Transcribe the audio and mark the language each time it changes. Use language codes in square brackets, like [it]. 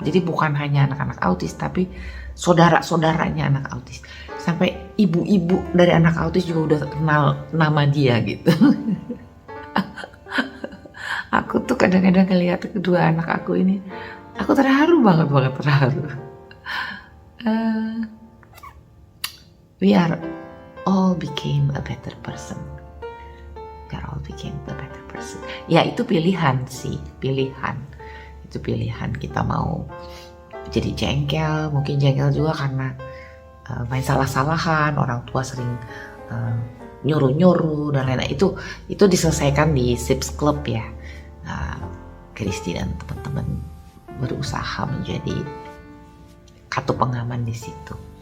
[id] Jadi bukan hanya anak-anak autis tapi saudara-saudaranya anak autis. Sampai ibu-ibu dari anak autis juga udah kenal nama dia gitu. Aku tuh kadang-kadang ngeliat kedua anak aku ini, aku terharu banget terharu. [en] We are all became a better person. We are all became a better person. [id] Ya itu pilihan sih, pilihan. Itu pilihan kita mau jadi jengkel, mungkin jengkel juga karena main salah-salahan, orang tua sering nyuruh-nyuruh dan lain-lain. Itu diselesaikan di Sips Club ya. Kristi dan teman-teman berusaha menjadi kartu pengaman di situ.